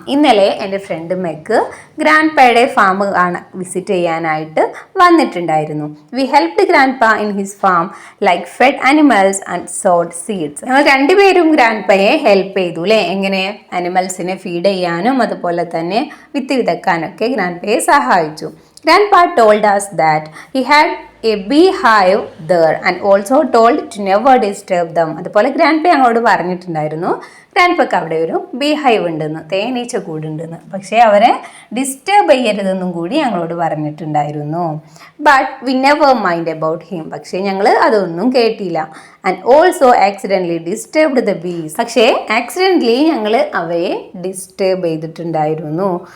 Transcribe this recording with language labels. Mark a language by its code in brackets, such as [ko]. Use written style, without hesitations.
[ml] ഇന്നലെ എൻ്റെ front Meg grand പായുടെ farm visit ചെയ്യാനായിട്ട് വന്നിട്ടുണ്ടായിരുന്നു. [en] We helped grandpa in his farm like fed animals and sowed seeds. [ml] ഞങ്ങൾ രണ്ടുപേരും ഗ്രാൻഡ് പായെ ഹെൽപ്പ് ചെയ്തു അല്ലേ. എങ്ങനെ, ആനിമൽസിനെ ഫീഡ് ചെയ്യാനും അതുപോലെ തന്നെ വിത്ത് വിതക്കാനൊക്കെ ഗ്രാൻഡ് പായെ സഹായിച്ചു. [en] Grandpa told us that he had a beehive there and also told to never disturb them. [ml] അതുപോലെ ഗ്രാൻഡ് പേ ഞങ്ങളോട് പറഞ്ഞിട്ടുണ്ടായിരുന്നു ഗ്രാൻഡ് അവിടെ ഒരു ബീഹൈവ് ഉണ്ടെന്ന്, തേനീച്ച കൂടുണ്ടെന്ന്. പക്ഷേ അവരെ ഡിസ്റ്റർബ് ചെയ്യരുതെന്നും കൂടി ഞങ്ങളോട് പറഞ്ഞിട്ടുണ്ടായിരുന്നു. [en] But we never mind about him. [ml] പക്ഷേ ഞങ്ങൾ അതൊന്നും കേട്ടില്ല. [en] And also accidentally disturbed the bees. [ml] പക്ഷേ ആക്സിഡൻ്റലി ഞങ്ങൾ അവയെ ഡിസ്റ്റർബ് ചെയ്തിട്ടുണ്ടായിരുന്നു.